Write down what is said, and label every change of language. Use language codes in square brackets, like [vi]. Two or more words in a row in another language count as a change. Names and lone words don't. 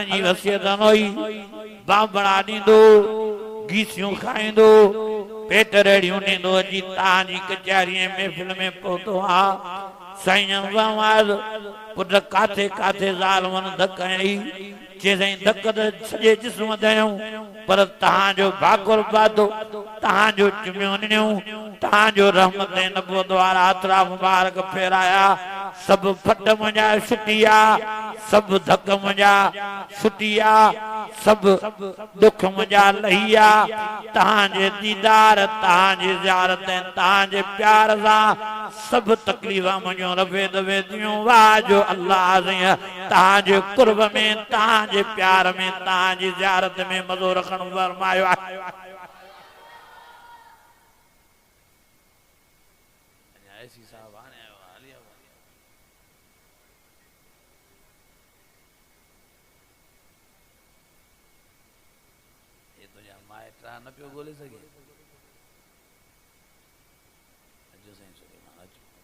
[sd] जी वसियत न हुई बांबड़ा ॾींदो गीसियूं खाईंदो पेट रेड़ियूं ॾींदो अची तव्हांजी कचहरीअ महफ़िल में पहुतो हा साईं वाल पुट काथे काथे ज़ालमनि धक हई चए साईं धक त सॼे जिस्म ते हयूं पर तव्हांजो भाकुर पातो तव्हांजो चुमियो ॾिनियूं तव्हांजो रहमत नबो द्वारा हथरा मुबारक फेराया सब फट मुंहिंजा छुटिया सब धक मुंहिंजा छुटिया सब दुख मुंहिंजा लहिया तव्हांजे दीदार तव्हांजी ज़ियारत तव्हांजे प्यार सां सब तकलीफ़ मुंहिंजो रफ़े दफ़े थियूं वाह जो अल्लाह तव्हांजे कुर्ब में तव्हांजे प्यार में तव्हांजी ज़ियारत में मज़ो रखण फरमायो आहे न पियो ॻोल्हे सघे अचो साईं सुलेमान अचो